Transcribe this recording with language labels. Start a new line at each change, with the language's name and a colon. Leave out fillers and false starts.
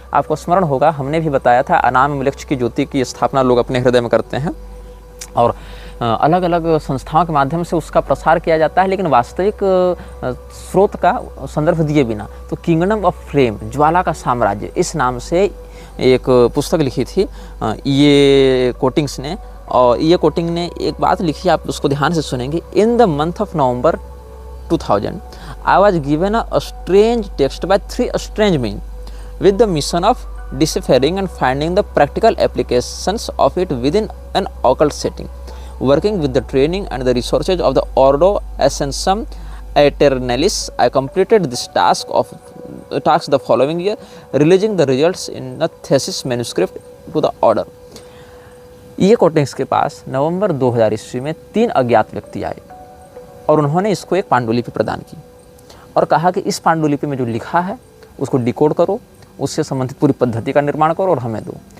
Hindi: आपको स्मरण होगा, हमने भी बताया था अनाम मिलक्ष की ज्योति की स्थापना लोग अपने हृदय में करते हैं और अलग अलग संस्थाओं के माध्यम से उसका प्रसार किया जाता है, लेकिन वास्तविक स्रोत का संदर्भ दिए बिना। तो किंगडम ऑफ फ्लेम, ज्वाला का साम्राज्य, इस नाम से एक पुस्तक लिखी थी ये कोटिंग्स ने। और ये कोटिंग ने एक बात लिखी, आप उसको ध्यान से सुनेंगे।
English: In the month of November 2000 I was given a strange text by 3 strange men with the mission of deciphering and finding the practical applications of it within an occult setting. Working with the training and the resources of the Ordo Ascension Aeternalis, I completed this task the following year, releasing the results in a thesis manuscript to the order.
Hindi: ये coatings के पास नवंबर 2000 ईस्वी में 3 अज्ञात व्यक्ति आए और उन्होंने इसको एक पांडुलिपि प्रदान की और कहा कि इस पांडुलिपि में जो लिखा है उसको डिकोड करो, उससे संबंधित पूरी पद्धति का निर्माण करो और हमें दो।